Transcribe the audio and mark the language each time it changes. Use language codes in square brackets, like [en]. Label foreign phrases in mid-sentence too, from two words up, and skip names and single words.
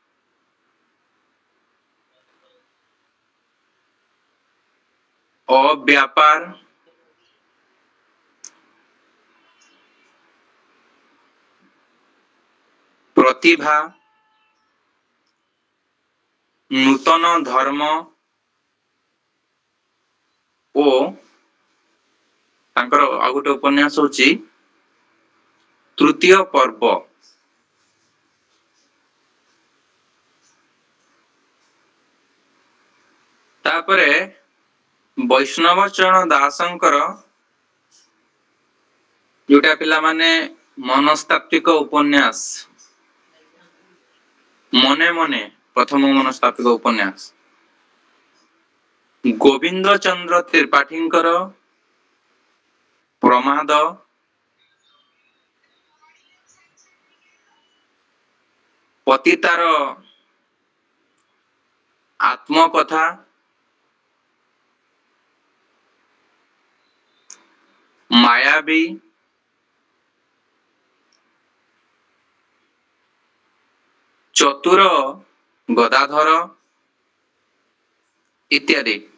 [or] ଅବ୍ୟାପାର, ପ୍ରତିଭା, ନୂତନ ଧର୍ମ ଓ ତାଙ୍କର ଆ ଗୋଟେ ଉପନ୍ୟାସ ହେଉଛି ତୃତୀୟ ପର୍ବ। ତାପରେ ବୈଷ୍ଣବ ଚରଣ ଦାସଙ୍କର ଯୋଡ଼ା ପିଲା ମାନେ ମନସ୍ତାତ୍ତ୍ୱିକ ଉପନ୍ୟାସ, ମନେ ମନେ ପ୍ରଥମ ମନସ୍ତାତ୍ତ୍ୱିକ ଉପନ୍ୟାସ। ଗୋବିନ୍ଦ ଚନ୍ଦ୍ର ତ୍ରିପାଠୀଙ୍କର ପ୍ରମାଦ, ପତିତାର ଆତ୍ମକଥା, ମାୟାବୀ, ଚତୁର ଗଦାଧର ଇତ୍ୟାଦି।